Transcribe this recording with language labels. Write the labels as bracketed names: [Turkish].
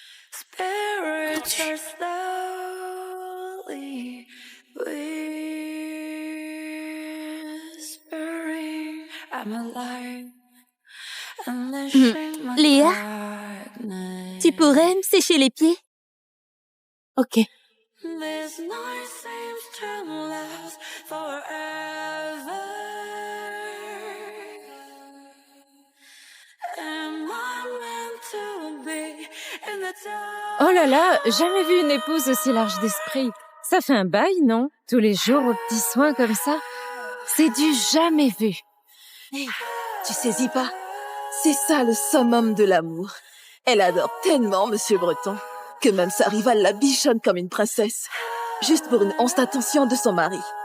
[English] Spirits are slowly whispering. I'm alive. [French] Léa, tu pourrais me sécher les pieds? Ok. [English] This night seems to last forever. Am I meant to be in the dark? [French] Oh là là, jamais vu une épouse aussi large d'esprit. Ça fait un bail, non? Tous les jours aux petits soins comme ça. C'est du jamais vu. Hey, tu saisis pas? C'est ça le summum de l'amour. Elle adore tellement Monsieur Breton que même sa rivale la bichonne comme une princesse, juste pour une once d'attention de son mari.